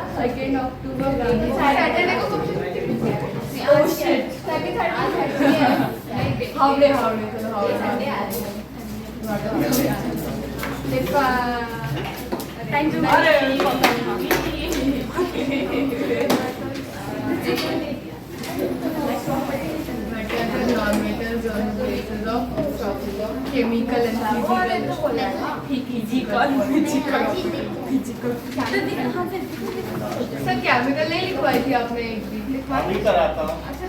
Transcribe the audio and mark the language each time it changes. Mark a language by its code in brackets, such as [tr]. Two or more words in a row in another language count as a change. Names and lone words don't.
[en] 2nd October Saturday को oh shit second [hi] हावड़े चलो हावड़े [en] thank you chemical and physical [hi] सर केमिकल नहीं लिखवाई थी आपने एक दिन अभी कराता हूँ